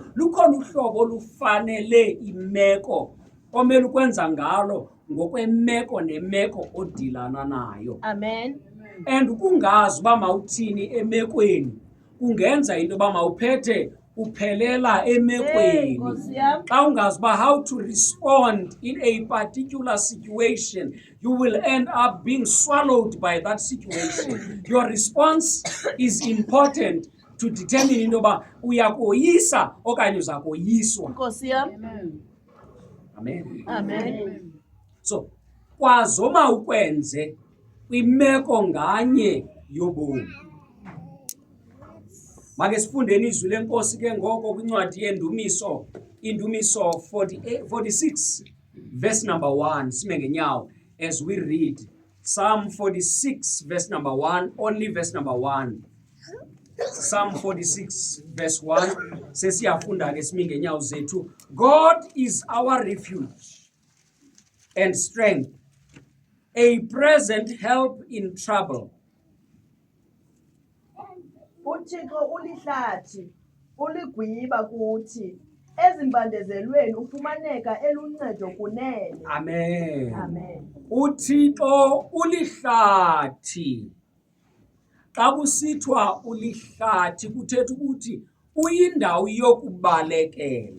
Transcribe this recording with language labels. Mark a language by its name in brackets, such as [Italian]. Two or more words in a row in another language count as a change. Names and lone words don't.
[Xhosa] Lukhona uhlobo olufanele imeko omele ukwenza ngalo ngokwemeko nemeko odilana nayo. Amen. And ukungazi uba mawuthini emekweni kungenza into yoba mawuphethe uphelela emekweni. Xa ungazi uba [English] how to respond in a particular situation, you will end up being swallowed by that situation. Your response is important to determine [Xhosa] into yoba uyakoyisa okanye uza koyiswa. Nkosi yam. Amen. Amen. So kwazoma ukwenze kwimeko nganye yobomi. Make sifundeni izwi lenkosi ke ngoko kwincwadi yeNdumiso, iNdumiso 46 [English] verse number [Xhosa] 1. Sime ngenyawo [English] as we read Psalm 46 verse number 1, only verse number 1. [Xhosa] Psalm 46 verse 1 sesiyafunda ke sime ngenyawo zethu. [English] God is our refuge and strength, a present help in trouble. [Xhosa] uThixo ulihlathi, uligwiba kuthi, ezimbandezelweni ufumaneka eluncedo kunene. Amen. Amen. uThixo ulihlathi. Xa kusithwa ulihlathi kuthetha ukuthi uyindawo yokubalekela.